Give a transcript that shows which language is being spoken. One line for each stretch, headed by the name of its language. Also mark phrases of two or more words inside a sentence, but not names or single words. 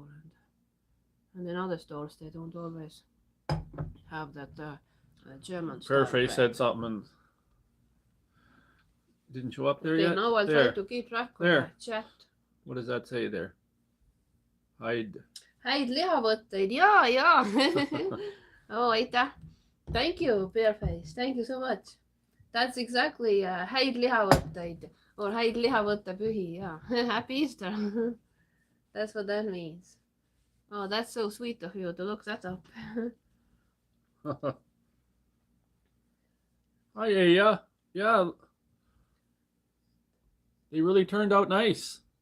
English: And in other stores, they don't always have that German style. Fairface said something and didn't show up there Okay, yet. now I'll try to keep track of the chat. What does that say there? Hide.
Estonian: Häid lihavõtteid, jaa. Oh, aitäh.
English: Thank you, Fairface. Thank you so much. That's exactly
Estonian: häid lihavõtteid
English: or
Estonian: häid lihavõttepühi,
English: yeah. Happy Easter. That's what that means. Oh, that's so sweet of you to look that up. Hi, yeah. Yeah. They really turned out nice.